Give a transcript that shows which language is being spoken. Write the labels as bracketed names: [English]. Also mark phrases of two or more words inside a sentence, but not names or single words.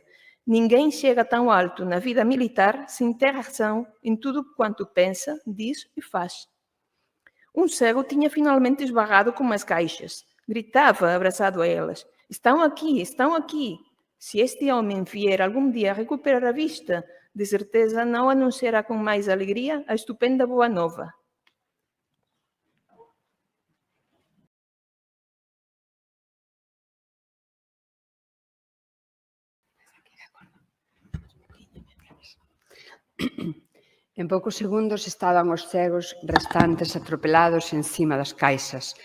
[Portuguese] Ninguém chega tão alto na vida militar sem ter razão em tudo quanto pensa, diz e faz. Um cego tinha finalmente esbarrado com as caixas. Gritava, abraçado a elas: "Estão aqui, estão aqui!" Se este homem vier algum dia a recuperar a vista, de certeza não anunciará com mais alegria a estupenda boa nova. [Galician] En poucos segundos estaban os cegos restantes atropelados encima das caixas.